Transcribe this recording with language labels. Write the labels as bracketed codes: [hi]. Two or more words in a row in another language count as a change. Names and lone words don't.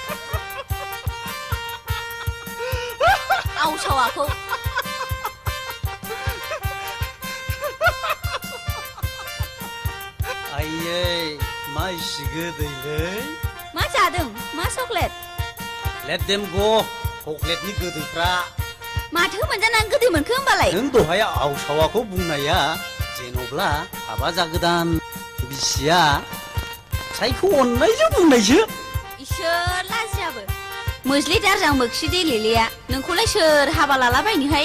[brx] Aw aku. Ayy, मा इसे गोदैलै मा जादों मा चकलेट [en] Let them go [brx] चकलेटनि गोदैफ्रा माथो मोनजानानै गोदै मोनखो होमबालाय नों दहाय आवसावाखौ बुंनाया जेन'ब्ला हाबा जागोदान बिसिया सायखौ अननायजों बुंनायसो इसोर लाजियाबो मोज्लि दारजां मोखि देलेलेया नोंखौलाय सोर हाबा लालाबायनोहाय